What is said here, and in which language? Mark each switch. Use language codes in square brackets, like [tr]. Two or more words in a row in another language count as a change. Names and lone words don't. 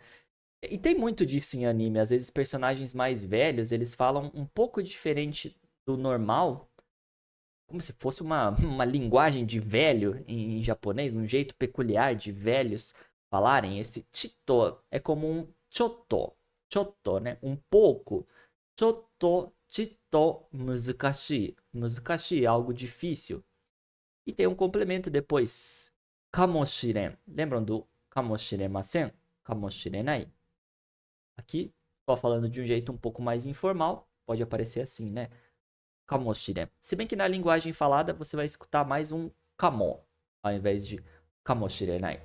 [pt] E tem muito disso em anime. Às vezes personagens mais velhos, eles falam um pouco diferente do normal, como se fosse uma linguagem de velho em japonês, um jeito peculiar de velhos falarem. Esse Chitto é como um Chotto. Chotto, né? Um pouco. [ja] ちょっと、ちっと、むずかし. [pt] Muzukashi, algo difícil. E tem um complemento depois. Kamoshiren. Lembram do kamoshiremasen? Kamoshirenai. Aqui, só falando de um jeito um pouco mais informal, pode aparecer assim, né? Kamoshiren. Se bem que na linguagem falada você vai escutar mais um kamo, ao invés de kamoshirenai.